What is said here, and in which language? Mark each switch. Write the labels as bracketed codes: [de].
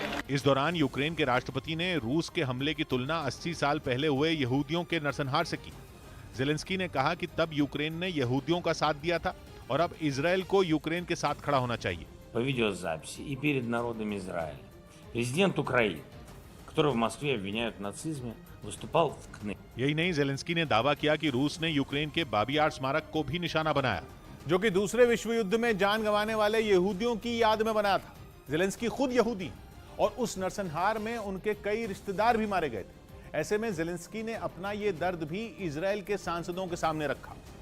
[hi] इस दौरान यूक्रेन के राष्ट्रपति ने रूस के हमले की तुलना 80 साल पहले हुए यहूदियों के नरसंहार से की। जेलेंस्की ने कहा कि तब यूक्रेन ने यहूदियों का साथ दिया था और अब इजराइल को यूक्रेन के साथ खड़ा होना चाहिए। [ru] По видеозаписи и перед народом Израиля президент Украины который в Москве обвиняют в нацизме, выступал в КНИ. [hi] यही नहीं, जेलेंस्की ने दावा किया कि रूस ने यूक्रेन के बाबी यार स्मारक को भी निशाना बनाया, जो कि दूसरे विश्व युद्ध में जान गंवाने वाले यहूदियों की याद में बनाया था। जेलेंस्की खुद यहूदी और उस नरसंहार में उनके कई रिश्तेदार भी मारे गए थे। ऐसे में जेलेंस्की ने अपना ये दर्द भी इजराइल के सांसदों के सामने रखा